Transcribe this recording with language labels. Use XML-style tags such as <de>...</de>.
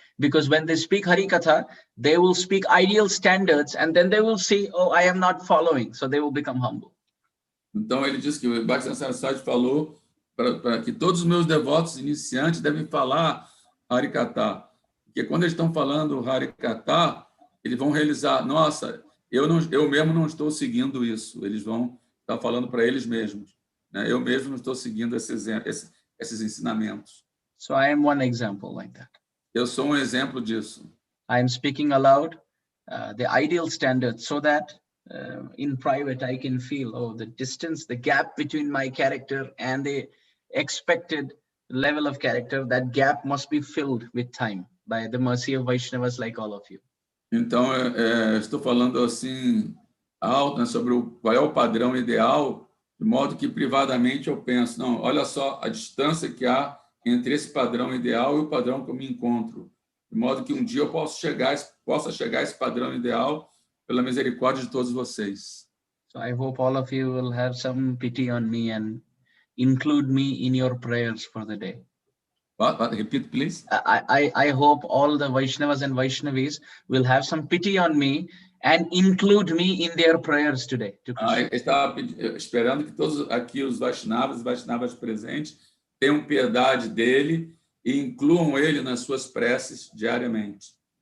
<en>Because when they speak Harikatha, they will speak ideal standards and then they will see, oh, I am not following. So they will become humble.</en> <pt>Então, ele disse que o Bhakti Saraswati falou para que todos os meus devotos iniciantes devem falar Harikatha. Porque quando eles estão falando Harikatha, eles vão realizar, nossa, eu mesmo não estou seguindo isso. Eles vão estar falando para eles mesmos, né? Eu mesmo não estou seguindo esses ensinamentos.</pt> <en>So I am one example like that.</en> <pt>Eu sou exemplo disso.</pt> <en>I am speaking aloud the ideal standard so that in private I can feel, the distance, the gap between my character and the expected level of character, that gap must be filled with time by the mercy of Vaishnavas like all of you.</en> <pt>Então, estou falando assim, alto, né, sobre qual é o padrão ideal, de modo que privadamente eu penso, não, olha só a distância que há entre esse padrão ideal e o padrão que eu me encontro, de modo que um dia eu possa chegar a esse padrão ideal pela misericórdia de todos vocês.</pt> <en>So I hope all of you will have some pity on me and include me in your prayers for the day. What? Repeat, please. I hope all the Vaishnavas and Vaishnavis will have some pity on me and include me in their prayers today.</en> <pt>Estava esperando que todos aqui os Vaishnavas e Vaishnavas presentes tenham piedade dele e incluam ele nas suas preces diariamente.</pt>